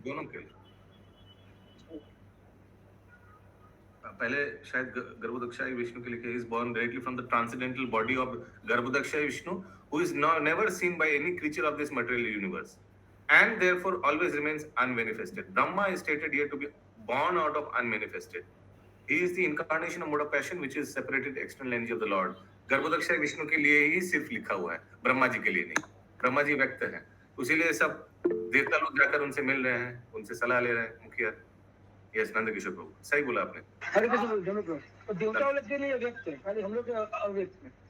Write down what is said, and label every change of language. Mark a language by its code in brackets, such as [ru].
[hi] दोनों के लिए। पहले शायद गर्भोदक्षाय विष्णु के लिए, [en] Is born directly from the transcendental body of Garbhodakshayi Vishnu, who is never seen by any creature of this material universe and therefore always remains unmanifested. Brahma is stated here to be born out of unmanifested. He is the incarnation of mode of passion which is separated external energy of the Lord. [hi] गर्भोदक्षाय Vishnu के लिए ही सिर्फ लिखा हुआ है, ब्रह्मा जी के लिए नहीं। ब्रह्मा जी व्यक्त है, उसीलिए सब देवता लोग जाकर उनसे मिल रहे हैं, उनसे सलाह ले रहे हैं, मुखिया। यस, नंद किशोर प्रभु, सही बोला आपने। हरे कृष्ण दोनों का तो देवता वाले के लिए व्यक्त है, खाली हम लोग के अव्यक्त है।